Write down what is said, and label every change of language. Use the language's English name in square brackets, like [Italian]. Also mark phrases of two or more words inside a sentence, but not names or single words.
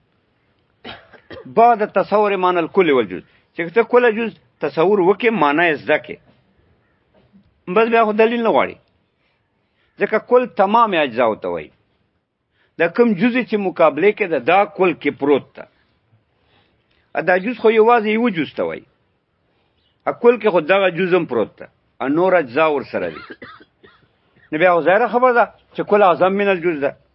[Arabic] بعد تصور معنی الكل والجزء [Pashto] چې ته کله جز تصور وکې معنی زده کې بس بیا خو دلیل نه غواړي ځکه کل تمام اجزا ته وایي دا کوم جزء چې مقابله کې ده دا کل کې پروت ده دا جز خو یوازې یو جز ته وایي کل کې خو دغه جز هم پروت ده نور اجزا ور سره دي نو بیا ظاهره خبر ده چې [Arabic] کل اعظم من الجز [Pashto] ده